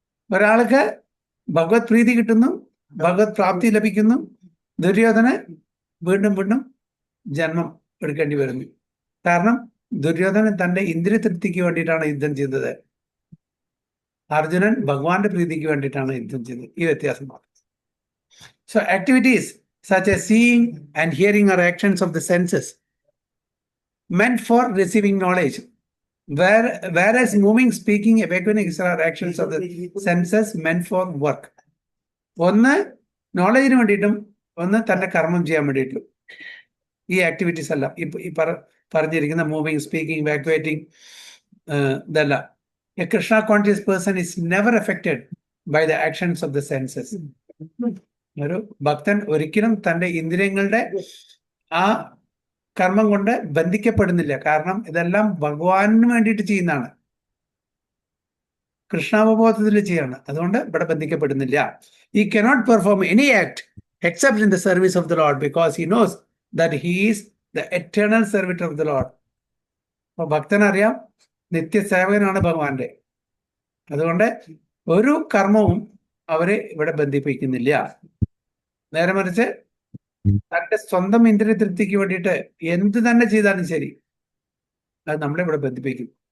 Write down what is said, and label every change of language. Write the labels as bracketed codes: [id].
[ml] ഒരാൾക്ക് ഭഗവത് പ്രീതി കിട്ടുന്നു, ഭഗവത് പ്രാപ്തി ലഭിക്കുന്നു. ദുര്യോധന് വീണ്ടും വീണ്ടും ജന്മം എടുക്കേണ്ടി വരുന്നു. കാരണം ദുര്യോധനൻ തന്റെ ഇന്ദ്രിയ തൃപ്തിക്ക് വേണ്ടിയിട്ടാണ് യുദ്ധം ചെയ്തത്. അർജുനൻ ഭഗവാന്റെ പ്രീതിക്ക് വേണ്ടിയിട്ടാണ് യുദ്ധം ചെയ്തത്. ഈ വ്യത്യാസമാണ്. [en] So activities such as seeing and hearing are actions of the senses meant for receiving knowledge, whereas moving, speaking, awakening are actions of the senses meant for work. [ml] ഒന്ന് നോളജിന് വേണ്ടിയിട്ടും ഒന്ന് തന്റെ കർമ്മം ചെയ്യാൻ വേണ്ടിയിട്ടും. ഈ ആക്ടിവിറ്റീസ് അല്ല ഈ പറഞ്ഞിരിക്കുന്ന [en] moving, speaking, വാക്യുവേറ്റിംഗ് [ml] ഇതല്ല. [en] A Krishna conscious person is never affected by the actions of the senses. [ml] ഒരു ഭക്തൻ ഒരിക്കലും തന്റെ ഇന്ദ്രിയങ്ങളുടെ ആ കർമ്മം കൊണ്ട് ബന്ധിക്കപ്പെടുന്നില്ല. കാരണം ഇതെല്ലാം ഭഗവാന് വേണ്ടിയിട്ട് ചെയ്യുന്നതാണ്, കൃഷ്ണാവബോധത്തിൽ ചെയ്യാണ്. അതുകൊണ്ട് ഇവിടെ ബന്ധിക്കപ്പെടുന്നില്ല. [en] He cannot perform any act except in the service of the Lord, because he knows that he is the eternal servitor of the Lord. [ml] അപ്പൊ ഭക്തനറിയാം നിത്യസേവകനാണ് ഭഗവാന്റെ. അതുകൊണ്ട് ഒരു കർമ്മവും അവരെ ഇവിടെ ബന്ധിപ്പിക്കുന്നില്ല. നേരെ മറിച്ച് തന്റെ സ്വന്തം ഇന്ദ്രിയ തൃപ്തിക്ക് വേണ്ടിയിട്ട് എന്ത് തന്നെ ചെയ്താലും ശരി, അത് നമ്മളെ ഇവിടെ ബന്ധിപ്പിക്കും.